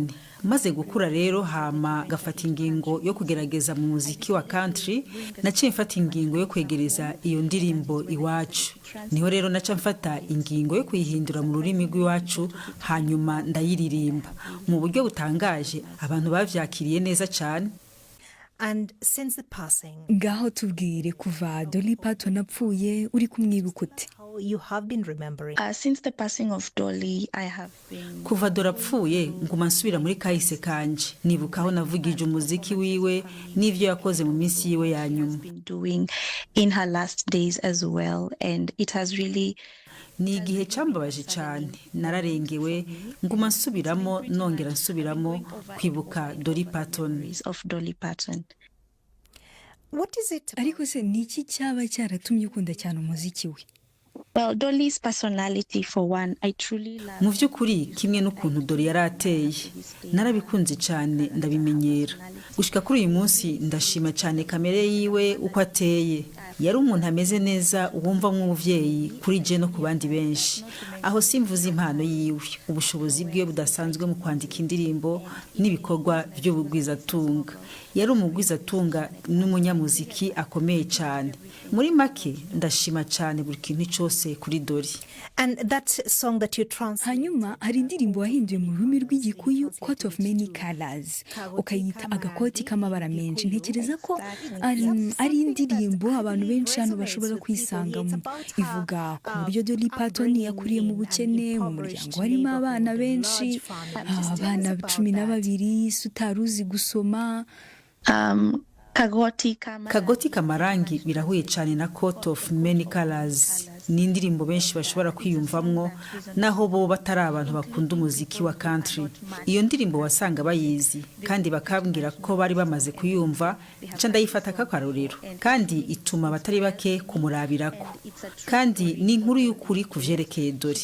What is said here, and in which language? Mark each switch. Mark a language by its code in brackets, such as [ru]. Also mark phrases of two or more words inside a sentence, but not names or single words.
[rn] Maze gukura rero hama gafata ingingo yo kugerageza mu muziki wa country, naciye mfata ingingo yo kwegereza iyo ndirimbo iwacu. Niho rero naca mfata ingingo yo kuyihindura mu rurimi rw'iwacu, hanyuma ndayiririmba mu buryo butangaje. Abantu bavyakiriye neza cyane. [en] And since the passing, [rn] ngaho tubwire kuva Dolly Parton apfuye uri kumwibuka ute? [en] You have been remembering. Since the passing of Dolly, I have been. [rn] Kuva Dolly apfuye nguma nsubira muri kahise kanje, nibuka aho navugije umuziki wiwe n'ivyo yakoze mu minsi yiwe ya nyuma. [en] Been doing in her last days as well, and it has really. [rn] Ni igihe cambabaje cyane, nararengewe nguma nsubiramo nongera nsubiramo kwibuka Dolly Parton. [en] Of Dolly Parton. What is it? [rn] Ariko se niki cyaba cyaratumye ukunda cyane umuziki we? [en] Well, Dolly's personality for one, I truly love. [rn] Mu by'ukuri kimwe n'ukuntu Dolly yarateye, narabikunze cyane ndabimenyera. Gushika kuri uyu munsi ndashima cyane kamere yiwe uko ateye. Yari umuntu ameze neza wumva nk'umuvyeyi kuri je no ku bandi benshi. Aho simvuze impano yiwe, ubushobozi bwe budasanzwe mu kwandika indirimbo n'ibikorwa by'ubugwizatunga. Yari umugwizatunga n'umunyamuziki akomeye cyane. Muri make ndashima cyane buri kintu cyose kuri Dolly. [en] And that song that you [rn] hanyuma hari indirimbo wahinduye mu rurimi rw'Igikuyu, Coat of Many Colors, ukayita agakoti k'amabara menshi. Ntekereza ko ari indirimbo abantu benshi hano bashobora kwisangamo. Ivuga ku buryo Dolly Parton yakuriye mu bukene, mu muryango harimo abana benshi, abana 12, utaruzi gusoma. Kagoti kamarangi birahuye cyane na Coat of Many Colors. Ni indirimbo benshi bashobora kwiyumvamwo naho bo batari abantu bakunda umuziki wa country. Iyo ndirimbo wasanga bayizi kandi bakambwira ko bari bamaze kuyumva, nca ndayifata kakarorero kandi ituma batari bake kumurabirako. Kandi ni inkuru y'ukuri kuvyerekeye Dolly.